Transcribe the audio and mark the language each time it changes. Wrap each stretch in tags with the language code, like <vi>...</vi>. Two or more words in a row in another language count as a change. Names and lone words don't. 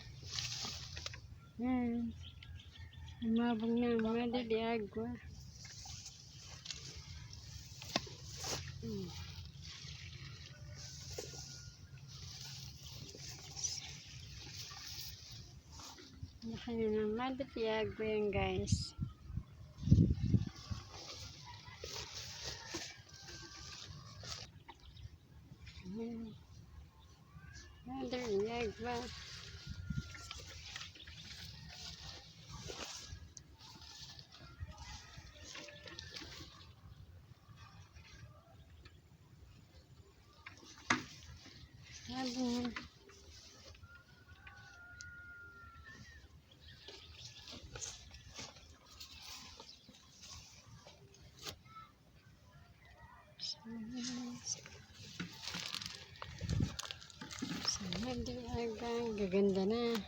<tl>Yan, umabong na ang Madre de Agua. Laki na ng Madre de Agua yan guys. Madre de Agua. Sabi sa Madre de Agua, gaganda na.</tl>